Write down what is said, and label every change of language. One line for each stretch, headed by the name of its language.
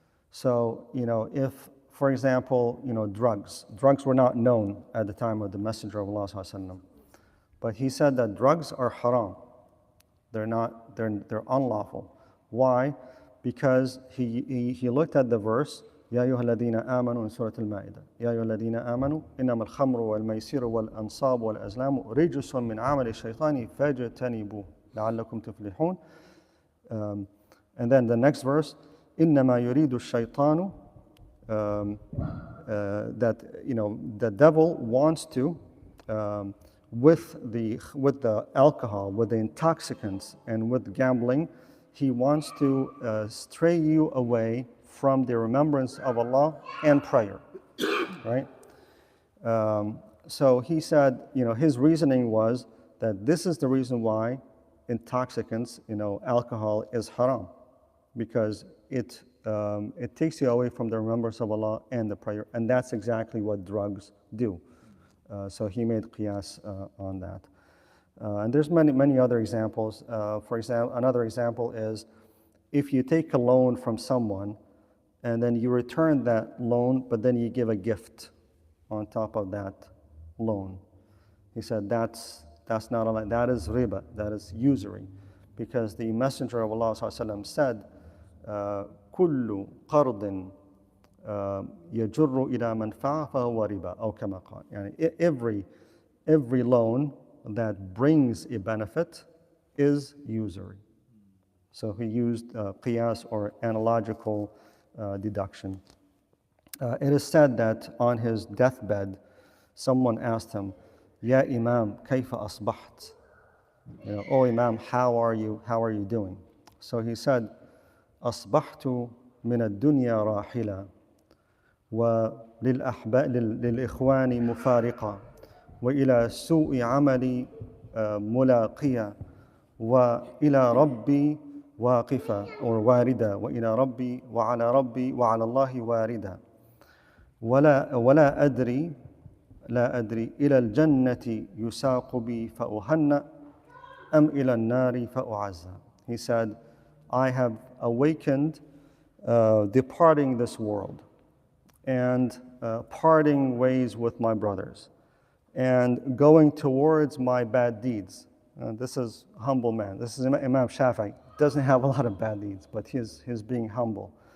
English: So, if, for example, drugs were not known at the time of the Messenger of Allah sallallahu alaihi wasallam, but he said that drugs are haram. They're unlawful. Why? Because he looked at the verse,
Arabic: يا أيها الذين آمنوا
English: in Surah Al-Ma'idah.
Arabic: يا أيها الذين آمنوا إنما الخمر والميسير والأنصاب والأزلام رجس من عمل الشيطان فاجتنبوه لعلكم تفلحون.
English: And then the next verse,
Arabic: إنما يريد الشيطان,
English: that the devil wants to, with the alcohol, with the intoxicants, and with gambling, he wants to stray you away from the remembrance of Allah and prayer, right? So he said, his reasoning was that this is the reason why intoxicants, alcohol is haram, because it takes you away from the remembrance of Allah and the prayer, and that's exactly what drugs do. So he made qiyas on that. And there's many other examples. For example, another example is if you take a loan from someone and then you return that loan, but then you give a gift on top of that loan. He said that's not allowed. That is riba, that is usury. Because the Messenger of Allah ﷺ said,
Arabic: كل قرض يجر إلى منفعة فهو ربا أو كما قال. يعني
English: every loan that brings a benefit is usury. So he used qiyas or analogical deduction. It is said that on his deathbed, someone asked him,
Arabic: Ya Imam, kayfa asbaht?
English: Oh Imam, how are you doing? So he said,
Arabic: أصبحت من الدنيا راحلة للإخوان مفارقة وإلى سوء عملي ملاقية وإلى ربي واقفة أو واردة وإلى ربي وعلى الله واردة ولا أدري إلى الجنة يساق بي فأهنأ أم إلى النار فأعزى.
English: He said, I have awakened departing this world and parting ways with my brothers and going towards my bad deeds. This is a humble man. This is Imam Shafi. Doesn't have a lot of bad deeds, but he's being humble.